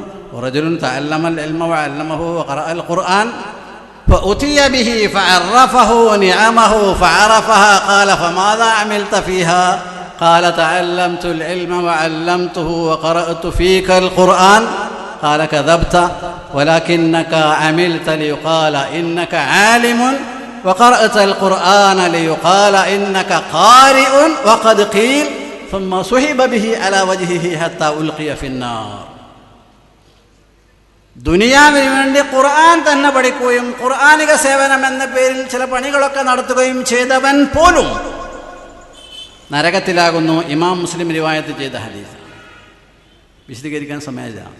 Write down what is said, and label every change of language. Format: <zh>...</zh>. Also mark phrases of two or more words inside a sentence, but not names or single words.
<ar>رجل تعلم العلم وعلمه وقرأ القرآن فأتي به فعرفه نعمه فعرفها قال فما عملت فيها قال تعلمت العلم وعلمته وقرأت فيك القرآن قال كذبت ولكنك عملت ليقال إنك عالم وقرأت القرآن ليقال إنك قارئ وقد قيل ثم صحب به على وجهه حتى ألقي في النار.</ar> <ml>ദുനിയാവിന് വേണ്ടി ഖുർആൻ തന്നെ പഠിക്കുകയും ഖുർആനിക സേവനം എന്ന പേരിൽ ചില പണികളൊക്കെ നടത്തുകയും ചെയ്തവൻ പോലും നരകത്തിലാകുന്നു. ഇമാം മുസ്ലിം റിവായത്ത് ചെയ്ത ഹദീസ് വിശദീകരിക്കാൻ സമയമില്ല.</ml>